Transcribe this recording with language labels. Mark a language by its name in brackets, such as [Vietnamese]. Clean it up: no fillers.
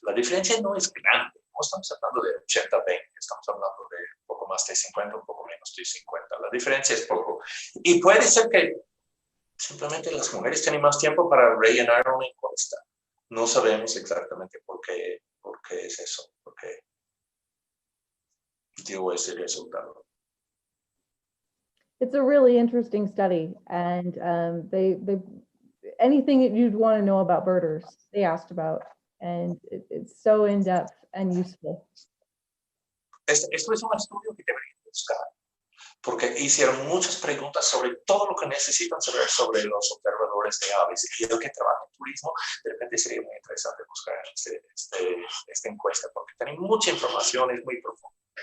[Spanish] La diferencia no es grande. No estamos hablando de 80-20, estamos hablando de un poco más de 50, un poco menos de 50. La diferencia es poco. Y puede ser que simplemente las mujeres tienen más tiempo para rellenar una encuesta. No sabemos exactamente por qué es eso, por qué dio ese resultado. [English] It's a really interesting study, and they anything that you'd want to know about birders, they asked about, and it's so in-depth and useful. [Spanish] Esto es un estudio que deberían buscar, porque hicieron muchas preguntas sobre todo lo que necesitan saber sobre los observadores de aves, y el que trabaja en turismo, de repente sería muy interesante buscar esta encuesta, porque tiene mucha información, es muy profunda.